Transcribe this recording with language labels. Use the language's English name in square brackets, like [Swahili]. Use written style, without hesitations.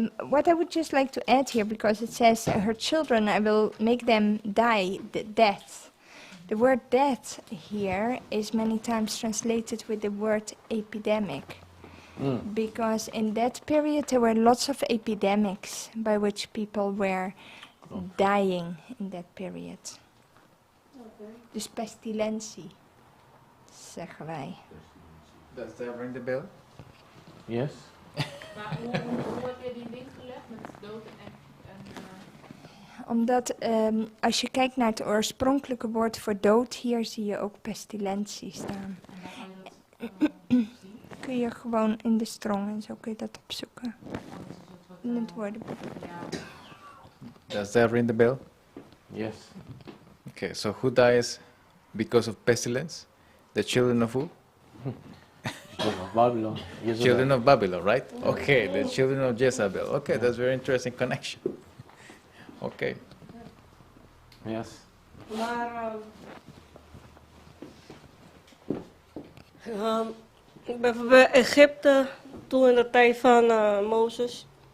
[English] What I would just like to add here, because it says her children, I will make them die the death. The word death here is many times translated with the word epidemic. Because in that period there were lots of epidemics by which people were dying in that period. [Dutch] Dus pestilentie, zeggen wij. [English] Does that ring the bell? Yes? [Dutch] Maar hoe heb je die link gelegd met dood en Omdat als je kijkt naar het oorspronkelijke woord voor dood, hier zie je ook pestilentie staan. Kun je gewoon in de strong en zo kun je dat opzoeken. In het woordenboek. [English] Does that ring the bell? Yes. Okay, so who dies because of pestilence? The children of who? Children of Babylon. Jezebel. Children of Babylon, right? Okay, the children of Jezebel. Okay, that's very interesting connection. Okay. Yes. [Dutch] Maar bijvoorbeeld Egypte, toen in de tijd van Mozes.